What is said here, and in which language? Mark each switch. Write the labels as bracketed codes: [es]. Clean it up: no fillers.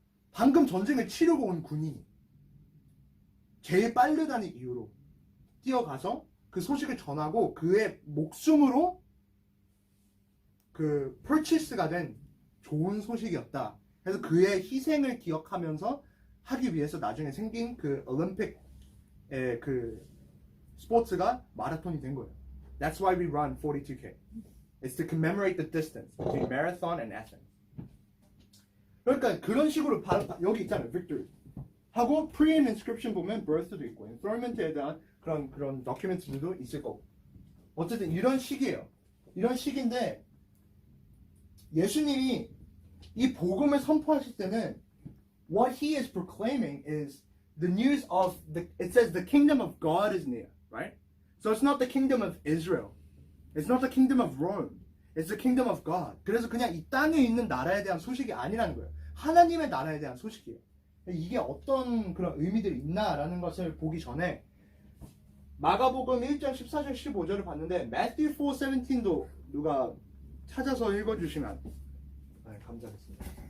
[ko] 방금 전쟁을 치르고 온 군인이 제일 빠르다는 이유로 뛰어가서 그 소식을 전하고 그의 목숨으로 그 purchase가 된 좋은 소식이었다. 그래서 그의 희생을 기억하면서 하기 위해서 나중에 생긴 그 올림픽의 그 스포츠가 마라톤이 된 거예요. [en] That's why we run 42K. It's to commemorate the distance between marathon and Athens. [ko] 그러니까 그런 식으로 여기 있잖아요, victory. 하고 pre and inscription 보면 birth도 있고 enthronement에 대한 그런 documents들도 있을 거고. 어쨌든 이런 시기예요. 이런 시기인데 예수님이 이 복음을 선포하실 때는 [en] what he is proclaiming is the news of it says the kingdom of God is near, right? So it's not the kingdom of Israel. It's not the kingdom of Rome. It's the kingdom of God. [ko] 그래서 그냥 이 땅에 있는 나라에 대한 소식이 아니라는 거예요. 하나님의 나라에 대한 소식이에요. 이게 어떤 그런 의미들이 있나라는 것을 보기 전에 마가복음 1장 14절 15절을 봤는데 Matthew 4:17도 누가 찾아서 읽어주시면 감사하겠습니다.